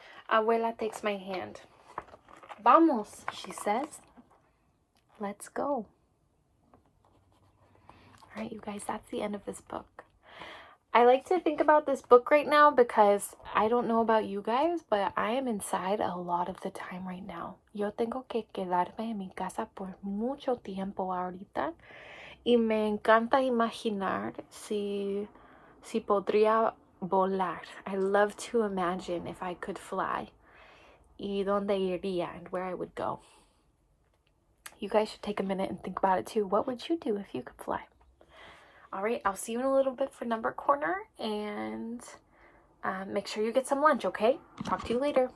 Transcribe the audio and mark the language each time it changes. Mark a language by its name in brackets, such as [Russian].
[English] Abuela takes my hand. Vamos, she says. Let's go. All right, you guys, that's the end of this book. I like to think about this book right now because I don't know about you guys, but I am inside a lot of the time right now. [Spanish] Yo tengo que quedarme en mi casa por mucho tiempo ahorita. Y me encanta imaginar si podría volar. [English] I love to imagine if I could fly. [Spanish] Y dónde iría [English] and where I would go. You guys should take a minute and think about it too. What would you do if you could fly? All right, I'll see you in a little bit for number corner, and make sure you get some lunch, okay? Talk to you later.